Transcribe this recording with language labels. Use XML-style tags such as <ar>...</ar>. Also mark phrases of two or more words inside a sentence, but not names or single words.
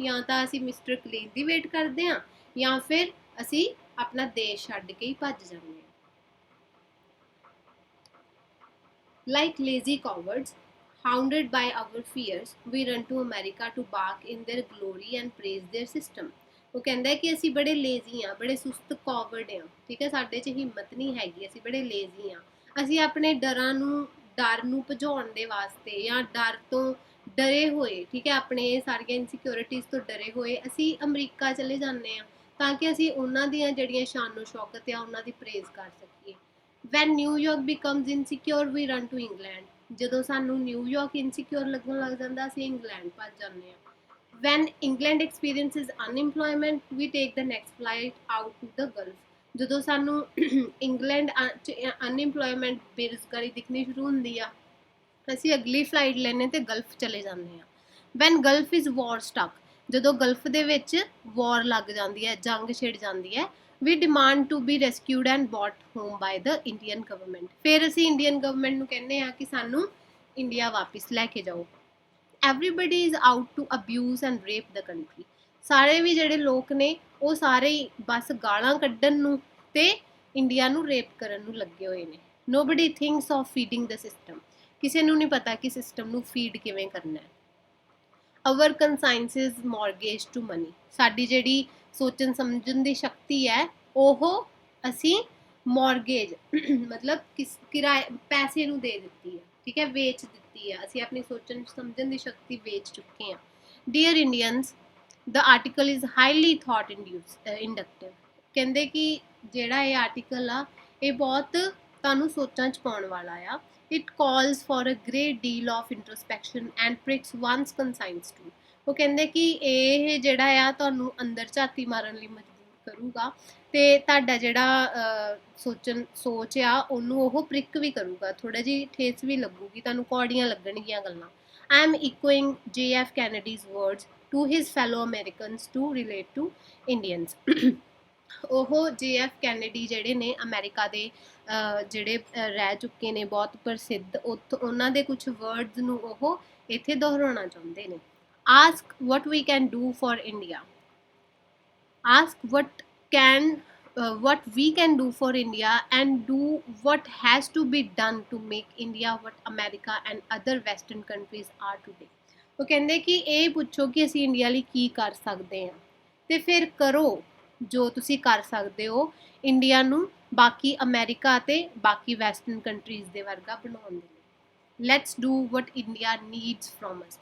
<pa>ਜਾਂ ਤਾਂ ਅਸੀਂ ਮਿਸਟਰ ਕਲੀਨ ਦੀ ਵੇਟ ਕਰਦੇ ਆ ਜਾਂ ਫਿਰ ਅਸੀਂ ਆਪਣਾ ਦੇਸ਼ ਛੱਡ ਕੇ ਹੀ ਭੱਜ ਜਾਂਦੇ ਆ।</pa> <en>Like lazy cowards, hounded by our fears, we run to America to bask in their glory and praise their system.</en> <pa>ਉਹ ਕਹਿੰਦਾ ਕਿ ਅਸੀਂ ਬੜੇ ਲੇਜ਼ੀ ਆ, ਬੜੇ ਸੁਸਤ ਕੌਵਰਡ ਆ, ਠੀਕ ਹੈ, ਸਾਡੇ 'ਚ ਹਿੰਮਤ ਨਹੀਂ ਹੈਗੀ, ਅਸੀਂ ਬੜੇ ਲੇਜ਼ੀ ਆ। ਅਸੀਂ ਆਪਣੇ ਡਰ ਨੂੰ ਭਜਾਉਣ ਦੇ ਵਾਸਤੇ ਜਾਂ ਡਰ ਤੋਂ ਡਰੇ ਹੋਏ, ਠੀਕ ਹੈ, ਆਪਣੇ ਸਾਰੀਆਂ ਇਨਸਿਕਿਉਰਿਟੀਜ਼ ਤੋਂ ਡਰੇ ਹੋਏ ਅਸੀਂ ਅਮਰੀਕਾ ਚਲੇ ਜਾਂਦੇ ਆ ਤਾਂ ਕਿ ਅਸੀਂ ਉਹਨਾਂ ਦੀਆਂ ਜਿਹੜੀਆਂ ਸ਼ਾਨੋ ਸ਼ੌਕਤ ਆ ਉਹਨਾਂ ਦੀ ਪ੍ਰੇਜ਼ ਕਰ ਸਕੀਏ।</pa> <en>When New York becomes insecure, we run to England.</en> <pa>ਜਦੋਂ ਸਾਨੂੰ ਨਿਊਯਾਰਕ ਇਨਸਿਕਿਉਰ ਲੱਗਣ ਲੱਗ ਜਾਂਦਾ ਅਸੀਂ ਇੰਗਲੈਂਡ ਭੱਜ ਜਾਂਦੇ ਹਾਂ।</pa> <en>When England experiences unemployment, we take the next flight out to the Gulf.</en> <pa>ਜਦੋਂ ਸਾਨੂੰ ਇੰਗਲੈਂਡ 'ਚ ਅਨਇੰਪਲੋਇਮੈਂਟ ਬੇਰੁਜ਼ਗਾਰੀ ਦਿਖਣੀ ਸ਼ੁਰੂ ਹੁੰਦੀ ਆ ਅਸੀਂ ਅਗਲੀ ਫਲਾਈਟ ਲੈਣੇ ਤੇ ਗਲਫ ਚਲੇ ਜਾਂਦੇ ਆ।</pa> <en>When Gulf is war stuck,</en> <pa>ਜਦੋਂ ਗਲਫ ਦੇ ਵਿੱਚ ਵਾਰ ਲੱਗ ਜਾਂਦੀ ਹੈ, ਜੰਗ ਛਿੜ ਜਾਂਦੀ ਹੈ,</pa> <en>we demand to be rescued and brought home by the Indian government.</en> <pa>ਫਿਰ ਅਸੀਂ</pa> <en>Indian government</en> <pa>ਨੂੰ ਕਹਿੰਦੇ ਆ ਕਿ ਸਾਨੂੰ ਇੰਡੀਆ ਵਾਪਿਸ ਲੈ ਕੇ ਜਾਓ।</pa> <en>Everybody is out to abuse and rape the country.</en> <pa>ਸਾਰੇ ਵੀ ਜਿਹੜੇ ਲੋਕ ਨੇ ਉਹ ਸਾਰੇ ਹੀ ਬਸ ਗਾਲਾਂ ਕੱਢਣ ਨੂੰ ਤੇ ਇੰਡੀਆ ਨੂੰ ਰੇਪ ਕਰਨ ਨੂੰ ਲੱਗੇ ਹੋਏ ਨੇ।</pa> <en>Nobody thinks of feeding the system.</en> <pa>ਕਿਸੇ ਨੂੰ ਨਹੀਂ ਪਤਾ ਕਿ ਸਿਸਟਮ ਨੂੰ ਫੀਡ ਕਿਵੇਂ ਕਰਨਾ ਹੈ।</pa> <en>Our conscience is mortgaged to money.</en> <pa>ਸਾਡੀ ਜਿਹੜੀ ਸੋਚਣ ਸਮਝਣ ਦੀ ਸ਼ਕਤੀ ਹੈ ਉਹ ਅਸੀਂ ਮੌਰਗੇਜ ਮਤਲਬ ਕਿਰਾਏ ਪੈਸੇ ਨੂੰ ਦੇ ਦਿੱਤੀ ਹੈ, ਠੀਕ ਹੈ, ਵੇਚ ਦਿੱਤੀ ਹੈ, ਅਸੀਂ ਆਪਣੀ ਸੋਚਣ ਸਮਝਣ ਦੀ ਸ਼ਕਤੀ ਵੇਚ ਚੁੱਕੇ ਹਾਂ।</pa> <en>Dear Indians, the article is highly thought inductive.</en> <pa>ਕਹਿੰਦੇ ਕਿ ਜਿਹੜਾ ਇਹ ਆਰਟੀਕਲ ਆ ਇਹ ਬਹੁਤ ਤੁਹਾਨੂੰ ਸੋਚਾਂ 'ਚ ਪਾਉਣ ਵਾਲਾ ਆ।</pa> <en>It calls for a great deal of introspection and pricks one's conscience too.</en> <pa>ਉਹ ਕਹਿੰਦੇ ਕਿ ਇਹ ਜਿਹੜਾ ਆ ਤੁਹਾਨੂੰ ਅੰਦਰ ਝਾਤੀ ਮਾਰਨ ਲਈ ਮਜਬੂਰ ਕਰੂਗਾ ਤੇ ਤੁਹਾਡਾ ਜਿਹੜਾ ਸੋਚ ਆ ਉਹਨੂੰ ਉਹ ਪ੍ਰਿਕ ਵੀ ਕਰੂਗਾ, ਥੋੜਾ ਜਿਹੀ ਠੇਸ ਵੀ ਲੱਗੂਗੀ, ਤੁਹਾਨੂੰ ਕੌੜੀਆਂ ਲੱਗਣਗੀਆਂ ਗੱਲਾਂ।</pa> <en>I am echoing JF Kennedy's words to his fellow Americans to relate to Indians.</en> <pa>ਉਹ JF ਕੈਨੇਡੀ ਜਿਹੜੇ ਨੇ ਅਮਰੀਕਾ ਦੇ ਜਿਹੜੇ ਰਹਿ ਚੁੱਕੇ ਨੇ ਬਹੁਤ ਪ੍ਰਸਿੱਧ, ਉਹਨਾਂ ਦੇ ਕੁਝ ਵਰਡਸ ਨੂੰ ਉਹ ਇੱਥੇ ਦੁਹਰਾਉਣਾ ਚਾਹੁੰਦੇ ਨੇ।</pa> <en>Ask what we can do for India. Ask what we can do for India and do what has to be done to make India what America and other Western countries are today.</en> <pa>ਉਹ ਕਹਿੰਦੇ ਕਿ ਇਹ ਪੁੱਛੋ ਕਿ ਅਸੀਂ ਇੰਡੀਆ ਲਈ ਕੀ ਕਰ ਸਕਦੇ ਹਾਂ ਤੇ ਫਿਰ ਕਰੋ ਜੋ ਤੁਸੀਂ ਕਰ ਸਕਦੇ ਹੋ ਇੰਡੀਆ ਨੂੰ ਬਾਕੀ ਅਮਰੀਕਾ ਤੇ ਬਾਕੀ</pa> <en>western countries</en> <pa>ਦੇ ਵਰਗਾ ਬਣਾਉਣ ਦੇ ਲਈ।</pa> <en>Let's do what India needs from us.</en>